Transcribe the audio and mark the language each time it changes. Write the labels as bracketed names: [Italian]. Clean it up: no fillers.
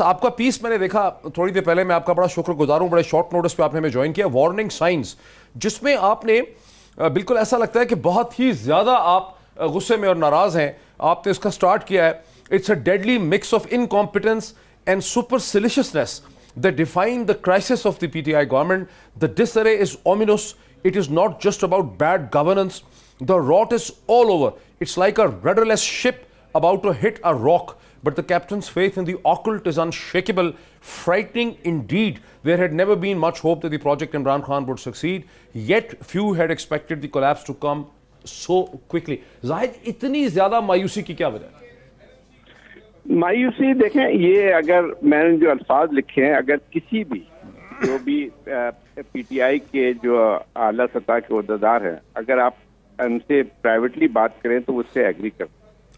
[Urdu] آپ کا پیس میں نے دیکھا تھوڑی دیر پہلے, میں آپ کا بڑا شکر گزار ہوں, بڑے شارٹ نوٹس پہ آپ نے ہمیں جوائن کیا, وارننگ سائنز, جس میں آپ نے بالکل ایسا لگتا ہے کہ بہت ہی زیادہ آپ غصے میں اور ناراض ہیں. آپ نے اس کا سٹارٹ کیا ہے, [English] It's a deadly mix of incompetence and superciliousness that define the crisis of the PTI government. The disarray is ominous. It is not just about bad governance. The rot is all over. It's like a rudderless ship about to hit a rock, but the captain's faith in the occult is unshakable. Frightening indeed. There had never been much hope that the project Imran Khan would succeed, yet few had expected the collapse to come so quickly. [Urdu] Zahid, اتنی زیادہ مایوسی کی کیا وجہ ہے؟ مایوسی دیکھیں, یہ اگر میں نے جو الفاظ لکھے ہیں, اگر کسی بھی جو بھی پی ٹی آئی کے جو اعلیٰ سطح کے عہدیدار ہیں, اگر آپ ان سے پرائیویٹلی بات کریں تو اس سے ایگری کریں.